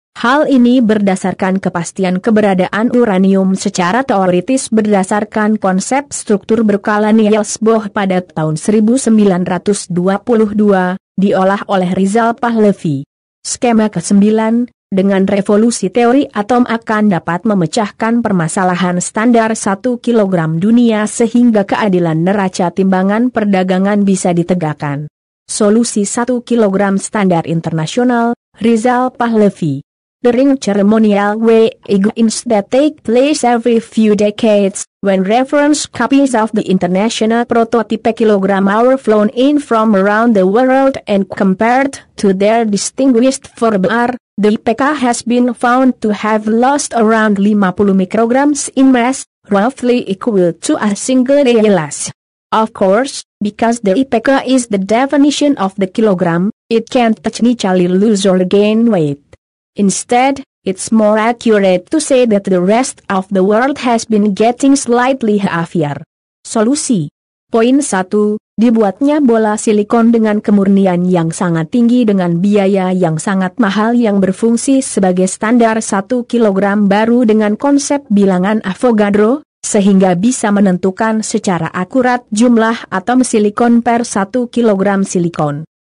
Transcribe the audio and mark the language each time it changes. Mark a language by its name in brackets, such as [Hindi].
[Indonesian] Hal ini berdasarkan kepastian keberadaan uranium secara teoritis berdasarkan konsep struktur berkala Niels Bohr pada tahun 1922, diolah oleh Rizal Pahlavi. Skema ke-9, dengan revolusi teori atom akan dapat memecahkan permasalahan standar 1 kg dunia sehingga keadilan neraca timbangan perdagangan bisa ditegakkan. Solusi 1 kg standar internasional, Rizal Pahlavi. [English] During ceremonial weigh-ins that take place every few decades, when reference copies of the international prototype kilogram are flown in from around the world and compared to their distinguished forebear, the IPK has been found to have lost around 50 micrograms in mass, roughly equal to a single ALS. Of course, because the IPK is the definition of the kilogram, it can't technically lose or gain weight. Instead, it's more accurate to say that the rest of the world has been getting slightly heavier. [Indonesian] Solusi. Poin 1, dibuatnya bola silikon dengan kemurnian yang sangat tinggi dengan biaya yang sangat mahal yang berfungsi sebagai standar 1 kg baru dengan konsep bilangan Avogadro, sehingga bisa menentukan secara akurat jumlah atom silikon per 1 kg silikon.